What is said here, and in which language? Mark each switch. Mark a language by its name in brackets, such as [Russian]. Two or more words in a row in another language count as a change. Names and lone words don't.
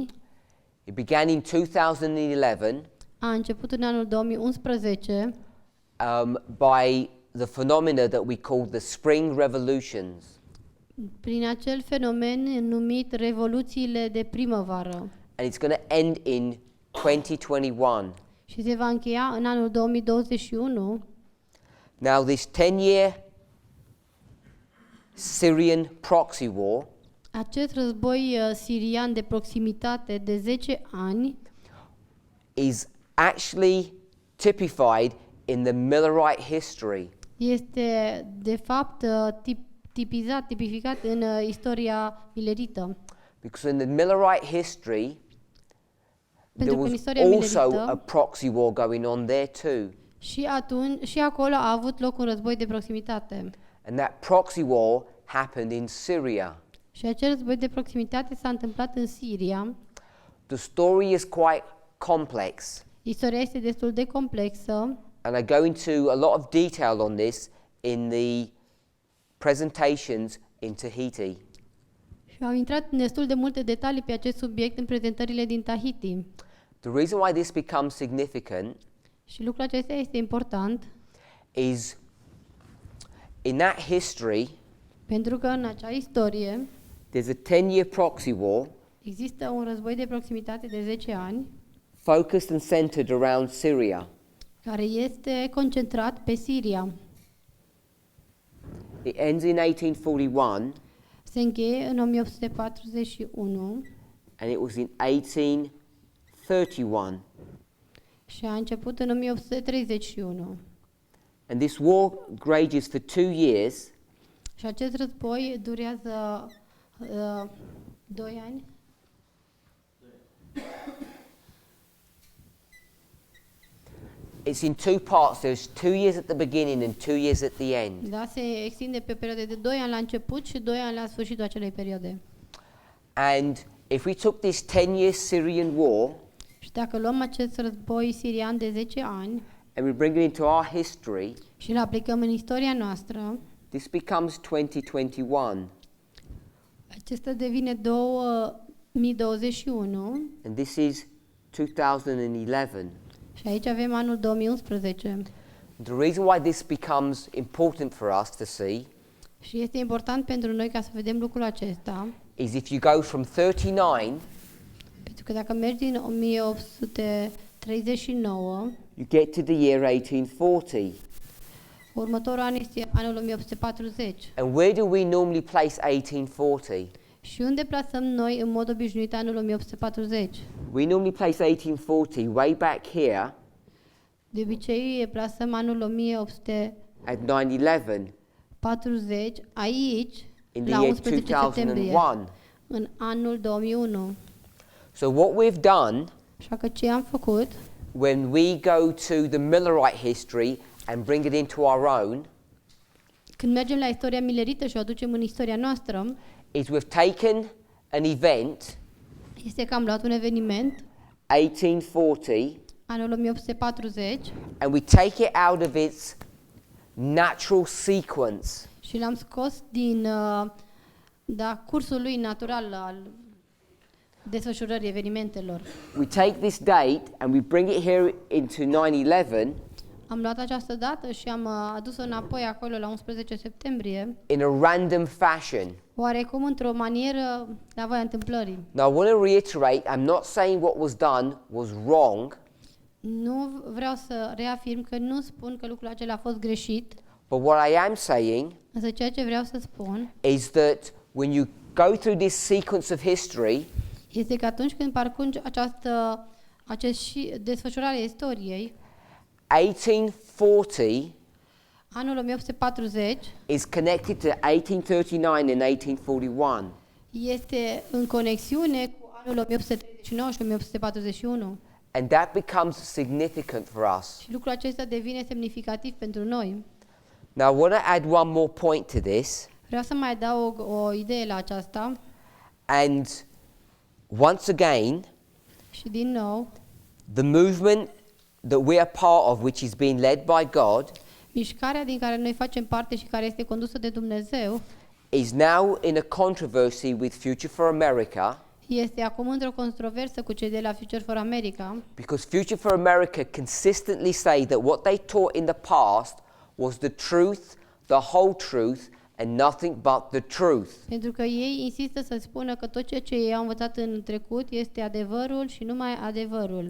[English] It began in 2011 [Romanian] A început în anul 2011 [English] by the phenomena that we call the Spring Revolutions. [Romanian] prin acel fenomen numit revoluțiile de primăvară. [English] And it's going to end in 2021. [Romanian] Și se va încheia în anul 2021. [English] Now this 10-year Syrian proxy war [Romanian] Acest război sirian de proximitate de 10 ani [English] is actually typified in the Millerite history. [Romanian] este de fapt tipificat în istoria milerită. [English] Because in the Millerite history, there [Romanian] Pentru că în [English] was [Romanian] istoria [English] also a [Romanian] milerită [English] proxy war going on there too. [Romanian] și acolo a avut loc un război de proximitate. [English] And that proxy war happened in Syria. [Romanian] Și acel război de proximitate s-a întâmplat în Siria. [English] The story is quite complex, [Romanian] Istoria este destul de complexă [English] and I go into a lot of detail on this in the presentations in Tahiti. [Romanian] Și au intrat destul de multe detalii pe acest subiect în prezentările din Tahiti. [English] The reason why this becomes significant [Romanian] Și lucrul acesta este important [English] is in that history, [Romanian] pentru că în acea istorie [English] there's a 10-year proxy war [Romanian] există un război de proximitate de 10 ani [English] focused and centered around Syria. [Romanian] care este concentrat pe Siria. [English] It ends in 1841 [Romanian] Se încheie în 1841 [English] and it was in 1831. [Romanian] și a început în 1831. [English] And this war rages for 2 years. [Romanian] Și acest război durează 2 ani. [English] It's in 2 parts. There's 2 years at the beginning and 2 years at the end. [Romanian] Da, se extinde pe perioade de 2 ani la început și 2 ani la sfârșitul acelei perioade. [English] And if we took this 10-year Syrian war [Romanian] Și dacă luăm acest război sirian de 10 ani [English] and we bring it into our history, [Romanian] și îl aplicăm în istoria noastră, [English] this becomes 2021. [Romanian] acesta devine 2021 [English] And this is 2011. [Romanian] și aici avem anul 2011. [English] The reason why this becomes important for us to see [Romanian] Și este important pentru noi ca să vedem lucrul acesta, [English] is if you go from 39 [Romanian] pentru că dacă mergi din 1839, [English] you get to the year 1840. [Romanian] următorul an este anul 1840. [English] And where do we normally place 1840? [Romanian] Și unde plasăm noi în mod obișnuit anul 1840? [English] We normally place 1840 way back here [Romanian] De obicei plasăm anul 1840 [English] at 9/11 [Romanian] aici, [English] in the [Romanian] la [English] year [Romanian] 11 septembrie, [English] 2001. [Romanian] în anul 2001. [English] So what we've done [Romanian] Așa că ce am făcut, [English] when we go to the Millerite history and bring it into our own [Romanian] când mergem la istoria milerită și o aducem în istoria noastră, [English] is we've taken an event, [Romanian] este că am luat un eveniment, [English] 1840, [Romanian] anul 1840, [English] and we take it out of its natural sequence. [Romanian] și l-am scos din cursul lui natural al desfășurării evenimentelor. [English] We take this date and we bring it here into 9/11 [Romanian] Am luat această dată și am adus-o înapoi acolo la 11 septembrie, [English] in a random fashion. [Romanian] oarecum într-o manieră la voia întâmplării. [English] Now I want to reiterate, I'm not saying what was done was wrong, [Romanian] Nu vreau să reafirm că nu spun că lucrul acela a fost greșit, [English] but what I am saying [Romanian] însă ceea ce vreau să spun [English] is that when you go through this sequence of history, [Romanian] este că atunci când parcurgi desfășurarea istoriei, [English] 1840 [Romanian] anul 1840 [English] is connected to 1839 and 1841. [Romanian] este în conexiune cu anul 1839 și 1841 [English] And that becomes significant for us. [Romanian] și lucrul acesta devine semnificativ pentru noi. [English] Now I want to add one more point to this. [Romanian] Vreau să mai adaug o idee la aceasta [English] And once again, [Romanian] și din nou, [English] the movement that we are part of, which is being led by God, [Romanian] mișcarea din care noi facem parte și care este condusă de Dumnezeu [English] is now in a controversy with Future for America, [Romanian] este acum într-o controversă cu cei de la Future for America, [English] because Future for America consistently say that what they taught in the past was the truth, the whole truth, and nothing but the truth. [Romanian] pentru că ei insistă să spună că tot ceea ce ei au învățat în trecut este adevărul și numai adevărul.